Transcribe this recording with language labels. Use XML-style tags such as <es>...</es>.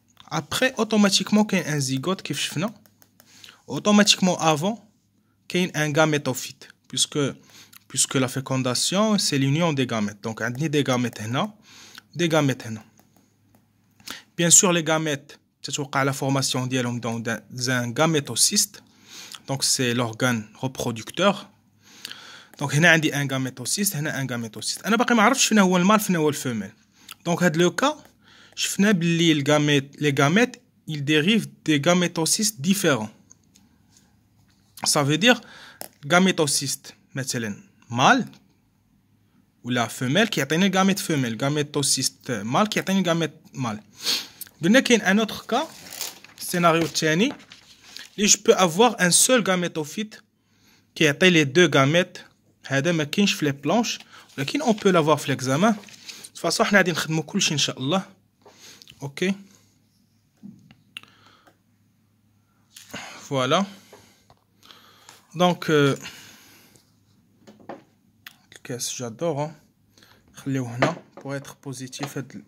<fr>Après automatiquement qu'il y a un zygote qui fait automatiquement avant qu'il y a un gamétophyte puisque la fécondation c'est l'union des gamètes. Donc on a des gamètes هنا, des gamètes هنا. Bien sûr les gamètes تتوقع la formation ديالهم dans un gamétocyste. Donc c'est l'organe reproducteur. Donc</fr> <ar>هنا عندي</ar> <fr>un gamétocyste, هنا un gamétocyste.</fr> <ar>انا باقي ما عرفتش فين هو المال فين هو الفيميل.</ar> <fr>Donc</fr> <ar>هاد لو كا شفنا بلي</ar> <fr>les gamètes ils dérivent des gamétocystes différents. Ça veut dire gamétocyste مثلا mâle ولا femelle</fr> <ar>كيعطيني</ar> <fr>gamète femelle, gamétocyste mâle كيعطيني gamète mâle.</fr> <ar>قلنا كاين</ar> <fr>un autre cas, scénario الثاني اللي je peux avoir un seul gamétophyte كيعطي les deux gamètes.</fr> <ar>هذا ما كاينش في لي بلانش ولكن</ar> <fr>on peut l'avoir</fr> <ar>في l'examen.</ar> <fr>de toute façon</fr> <ar>حنا غادي نخدموا كلشي ان شاء الله. اوكي فوالا دونك الكاس جادور نخليوه هنا</ar> <fr>pour être positif.</fr>